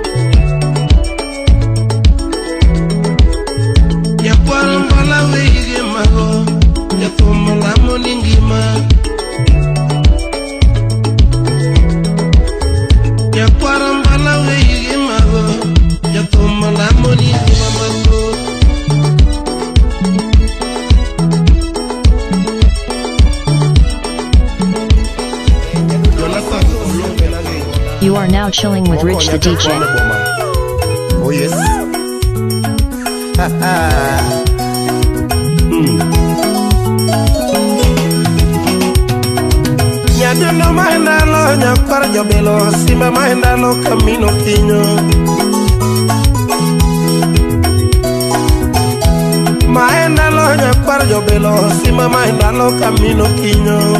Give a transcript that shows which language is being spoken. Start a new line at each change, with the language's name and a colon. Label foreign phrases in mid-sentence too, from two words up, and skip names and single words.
Luo (Kenya and Tanzania): Nyakwaro mbala wege mago jathum lamo ni ngima. Nyakwaro mbala wege mago jathum lamo ni ngima mago.
English: You are now chilling with Rich the DJ. Oh yes.
Luo (Kenya and Tanzania): Nyadono maendalo nyakwar jobelo simba maendalo kamino kinyo. Maendalo nyakwar jobelo simba maendalo kamino kinyo.